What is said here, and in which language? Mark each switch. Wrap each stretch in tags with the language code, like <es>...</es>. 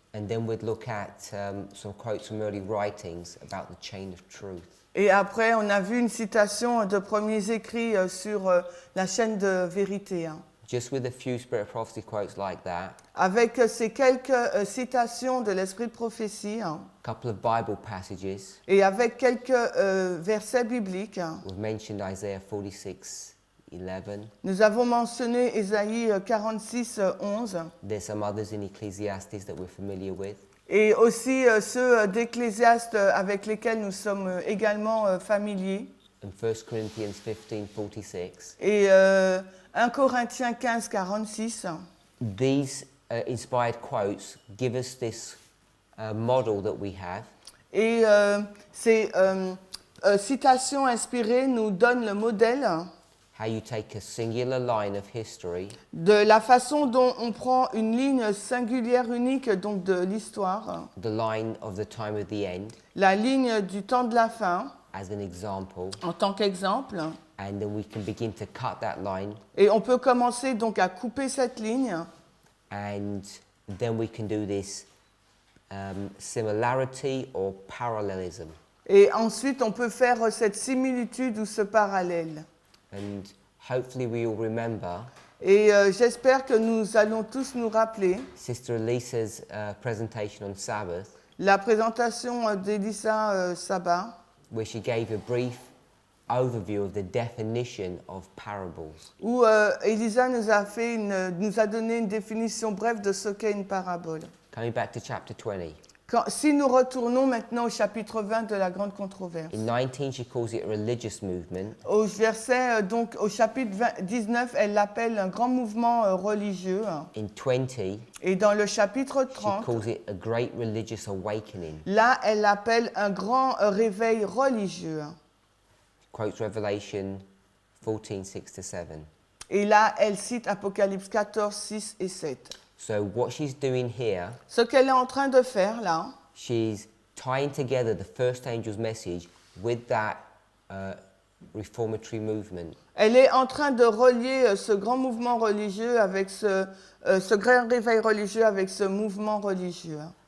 <en>And then we'd look at some quotes from early writings about the chain of truth.</en> <fr>Et après, on a vu une citation de premiers écrits sur la chaîne de vérité. Hein.</fr> <en>Just with a few spirit of prophecy quotes like that,</en> <fr>Avec ces quelques citations de l'esprit de prophétie hein,</fr> <en>a couple of Bible passages,</en> <fr>et avec quelques versets bibliques, hein,</fr> <en>we've mentioned Isaiah 46:11.</en> <fr>nous avons mentionné Ésaïe 46, 11,</fr> <en>There's some others in Ecclesiastes that we're familiar with.</en> <fr>et aussi ceux d'Ecclésiaste avec lesquels nous sommes également familiers.</fr> <en>In 1 Corinthians 15:46,</en> <fr>Et 1 Corinthiens 15, 46.</fr> <en>these inspired quotes give us this model that we have</en> <fr>Et ces citations inspirées nous donnent le modèle</fr> <en>how you take a singular line of history</en> <fr>de la façon dont on prend une ligne singulière unique donc de l'histoire,</fr> <en>the line of the time of the end</en> <fr>la ligne du temps de la fin</fr> <en>as an example,</en> <fr>en tant qu'exemple.</fr> <en>and then we can begin to cut that line,</en> <fr>Et on peut commencer donc à couper cette ligne</fr> <en>and then we can do this similarity or parallelism.</en> <fr>et ensuite on peut faire cette similitude ou ce parallèle.</fr> <en>And hopefully we all remember</en> <fr>Et j'espère que nous allons tous nous rappeler</fr> <en>Sister Elisa's presentation on Sabbath,</en> <fr>la présentation d'Elisa Sabat,</fr> <en>where she gave a brief overview of the definition of parables.</en> <fr>où Elisa nous a donné une définition brève de ce qu'est une parabole.</fr> <en>Coming back to chapter 20.</en> <fr>Si nous retournons maintenant au chapitre 20 de la grande controverse,</fr> <en>In 19, she calls it a religious movement.</en> <fr>au verset, donc au chapitre 19, elle l'appelle un grand mouvement religieux.</fr> <en>In 20,</en> <fr>Et dans le chapitre</fr> <en>she 30, calls it a great religious awakening.</en> <fr>là, elle l'appelle un grand réveil religieux.</fr> <en>Quotes Revelation 14:6-7.</en> <fr>Et là, elle cite Apocalypse 14, 6 et 7.</fr> <en>So what she's doing here,</en> <fr>Ce qu'elle est en train de faire là,</fr> <en>she's tying together the first angel's message with that reformatory movement.</en> <fr>elle est en train de relier ce grand mouvement religieux avec ce grand réveil religieux avec ce mouvement religieux.</fr>